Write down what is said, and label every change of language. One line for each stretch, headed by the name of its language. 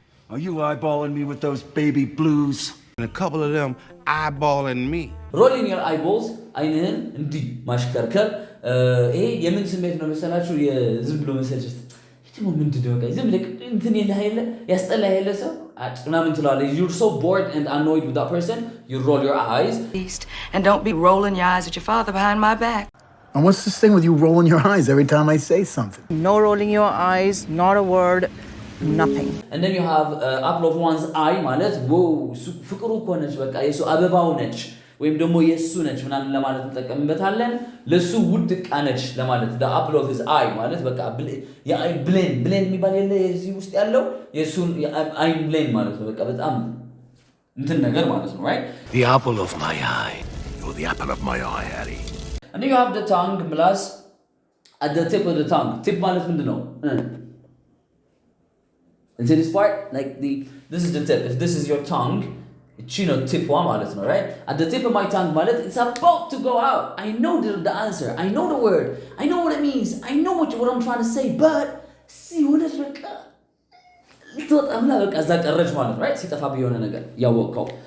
English: are you eyeballing me with those baby blues and a couple of them eyeballing me rolling your eyeballs
Amharic: አይንህን እንዲህ ማሽከርከር ይሄ የምን ስሜት ነው መሰላችሁ የዝም ብሎ መሰልቸት ደግሞ ምንድነው በቃ ዝም ብለህ እንትን የለህለ ያስጠላ ያለ ሰው ምናምን ትላለህ
English: you're so bored and annoyed with that person you roll your eyes and don't be rolling your eyes at your father behind my back and what's this thing with you rolling your eyes every time I say something no rolling your eyes not a word nothing and then you have apple of one's eye
Amharic: ማለት wow ፍቅሩ ኮነች በቃ የሱ አበባው ነች ወይም ደግሞ የሱ ነች ምናምን ለማለት እንጠቀምበታለን ለሱ ውድ ቃነች ለማለት
English: the apple of his eye
Amharic: ማለት በቃ የአይ ብሌን የሚባል የለ እዚህ ውስጥ ያለው የሱ አይ ብሌን ማለት ነው በቃ በጣም እንትን ነገር ማለት ነው right
English: the apple of my eye or the apple of my eye Harry and you have the tongue ምላስ at the tip of the tongue tip
Amharic: ማለት ምንድነው
English: and this part like this is the tip if this is your tongue it's tip one ማለት ነው right at the tip of my tongue ማለት it's about to go out I know the answer I know the word I know what it means I know what I'm trying to say but see what is
Amharic: በቃ ልትወጣምላ በቃ እዛ ቀረች ማለት ነው
English: right
Amharic: ሲጠፋ ቢሆነ ነገር ያወቀው